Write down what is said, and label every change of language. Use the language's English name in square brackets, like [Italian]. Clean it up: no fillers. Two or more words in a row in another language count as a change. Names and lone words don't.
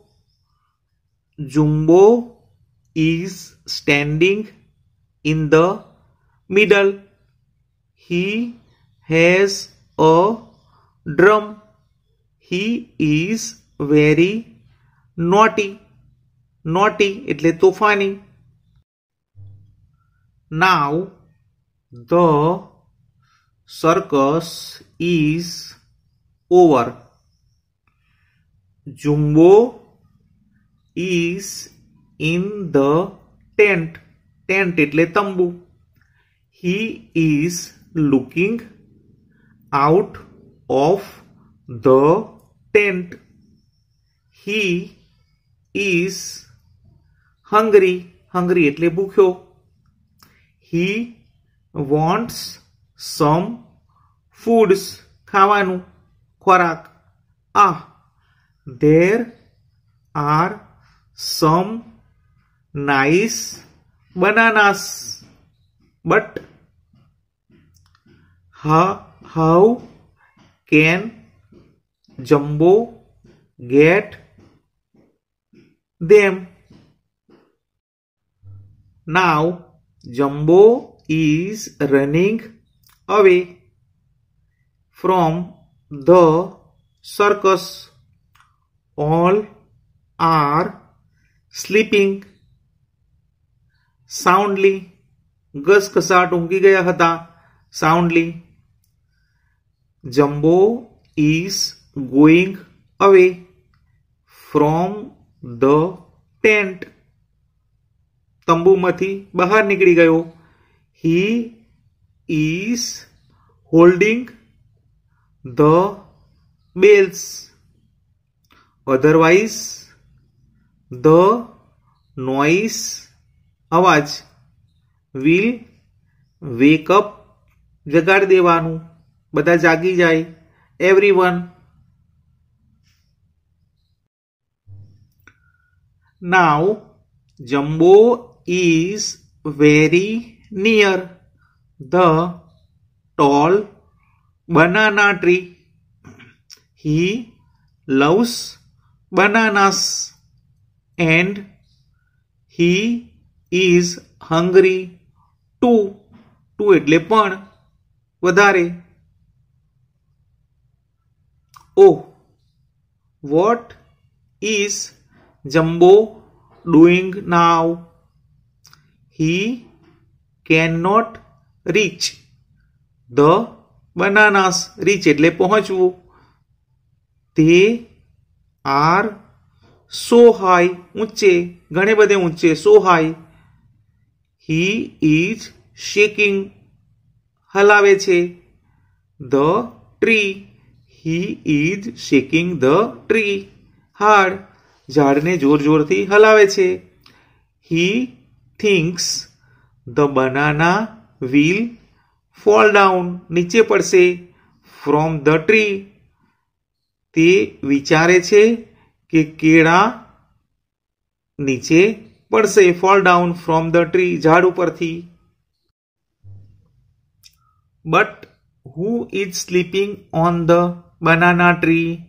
[English] Jumbo is standing in the middle. He has a drum. He is very naughty. [Gujarati] Naughty એટલે તોફાની. [English] Now the circus is over. Jumbo is in the tent. [Gujarati] Tent એટલે તંબુ. [English] He is looking out of the tent. He is hungry. [Gujarati] Hungry એટલે ભૂખ્યો. [English] He wants some foods. [Gujarati] ખાવાનું, ખોરાક. [English] Ah, there are some nice bananas. But how can Jumbo get them? Now Jumbo is running away from the circus. All are sleeping soundly. [Gujarati] ઘસઘસાટ ઊંઘી ગયા હતા. [English] Soundly. Jumbo is going away from the tent. [Gujarati] તંબુમાંથી બહાર નીકળી ગયો. [English] He is holding the bells. Otherwise the noise [Gujarati] અવાજ [English] will wake up [Gujarati] જગાડી દેવાનું, બધા જાગી જાય. [English] એવરીવન. Now Jumbo is very near the tall banana tree. હી loves bananas and he is hungry too. [Gujarati] too એટલે પણ વધારે. [English] Oh, what is Jumbo doing now? He cannot reach the bananas. [Gujarati] reach એટલે પહોંચવું. [English] They are so high. [Gujarati] ઊંચે, ઘણે બધે ઊંચે. [English] so high. He is shaking. [Gujarati] હલાવે છે. [English] the tree. He is shaking the tree hard. [Gujarati] ઝાડને જોર જોરથી હલાવે છે. [English] He thinks the banana will fall down. [Gujarati] નીચે પડશે. [English] from the tree. [Gujarati] તે વિચારે છે કે કેળા નીચે પડશે. [English] Fall down from the tree. [Gujarati] ઝાડ ઉપરથી. [English] But who is sleeping on the banana tree?